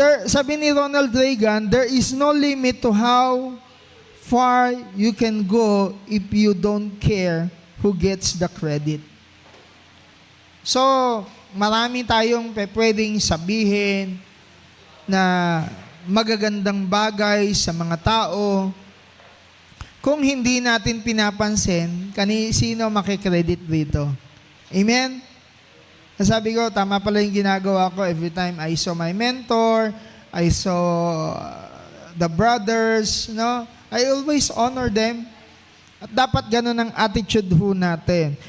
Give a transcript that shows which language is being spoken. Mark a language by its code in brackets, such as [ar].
[tl] Sabi ni [en] Ronald Reagan, there is no limit to how far you can go if you don't care who gets the credit. [tl] So, marami tayong pwedeng sabihin na magagandang bagay sa mga tao. Kung hindi natin pinapansin, sino makikredit dito? Amen? Sabi ko, tama pala yung ginagawa ko [en] every time I saw my mentor, I saw the brothers, no? I always honor them. [tl] At dapat ganun ang attitude ho natin.